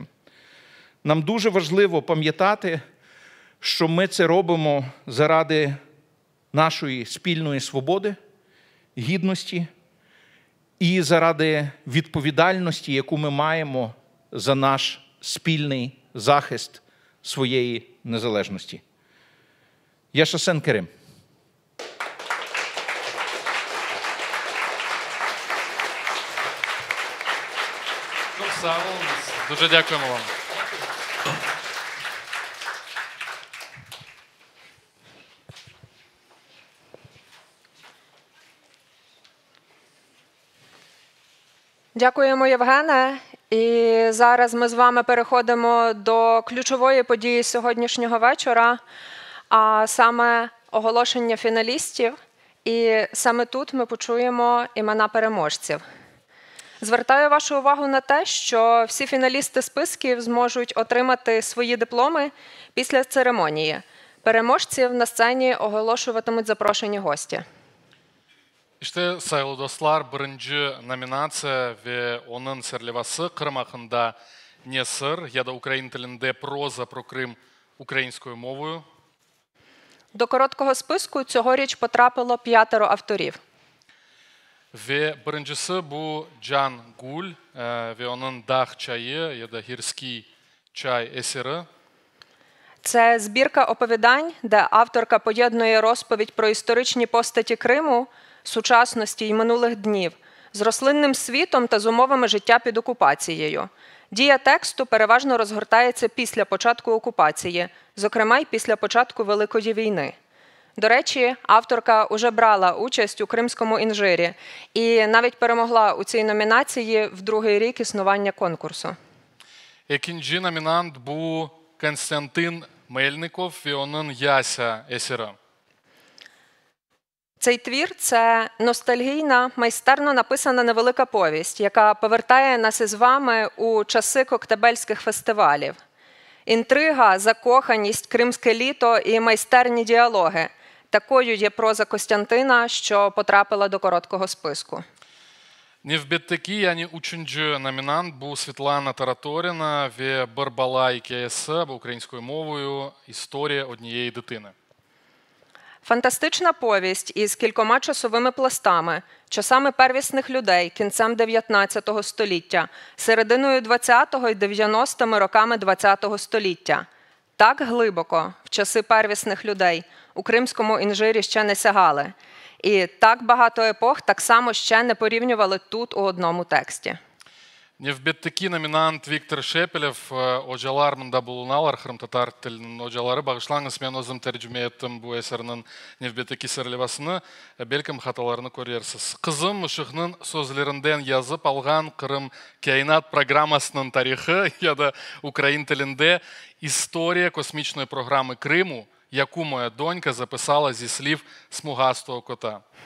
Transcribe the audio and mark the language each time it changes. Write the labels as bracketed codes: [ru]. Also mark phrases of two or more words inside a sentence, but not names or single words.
[uk] Нам дуже важливо пам'ятати, що ми це робимо заради нашої спільної свободи, гідності і заради відповідальності, яку ми маємо за наш спільний захист своєї незалежності. [crh] Yaşasın Крим! Çok sağ olun. [uk] Дуже дякуємо вам. Дякуємо, Євгене. І зараз ми з вами переходимо до ключової події сьогоднішнього вечора, а саме оголошення фіналістів. І саме тут ми почуємо імена переможців. Звертаю вашу увагу на те, що всі фіналісти списків зможуть отримати свої дипломи після церемонії. Переможців на сцені оголошуватимуть запрошені гості. [crh] İşte sayılı dostlar, birinci nominatsiya ve onun serlevası Kırım hakkında ne sır ya da Ukrayna tilinde proza [uk] про Крим українською мовою. До короткого списку цьогоріч потрапило 5 авторів. [crh] Ve birincisi bu Can Gul ve onun Dağ çayı ya da Гірський чай eseri. [uk] Це збірка оповідань, де авторка поєднує розповідь про історичні постаті Криму, сучасності й минулих днів, з рослинним світом та з умовами життя під окупацією. Дія тексту переважно розгортається після початку окупації, зокрема й після початку Великої війни. До речі, авторка уже брала участь у кримському інжирі і навіть перемогла у цій номінації в другий рік існування конкурсу. [crh] İkinci nominant bu Konstantin Melnikov ve onun Яся eseri. [uk] Цей твір – це ностальгійна, майстерно написана невелика повість, яка повертає нас із вами у часи коктебельських фестивалів. Інтрига, закоханість, кримське літо і майстерні діалоги – такою є проза Костянтина, що потрапила до короткого списку. [crh] Nevbetdeki, yani üçüncü nominant bu Світлана Тараторіна ve Барбала hikayesi, [uk] або українською мовою «Історія однієї дитини». Фантастична повість із кількома часовими пластами, часами первісних людей, кінцем 19 століття, серединою 20-го і 90-ми роками 20-го століття. Так глибоко, в часи первісних людей, у кримському інжирі ще не сягали. І так багато епох так само ще не порівнювали тут у одному тексті. [crh] Nevbetdeki nominant Виктор Шепелев hocalarımda bulunan Kırım Tatar tilinin hocaları bağışlanınız. Ben özüm tercüme ettim bu eserinin Nevbetdeki serlevasını. Belki hatalarını görürsünüz. Kızım Işık'nın sözlerinden yazıp algan Kırım Kainat programmasının tarihi ya da Ukrayna tilinde [uk] історія космічної програми Криму, яку моя донька записала зі слів смугастого кота.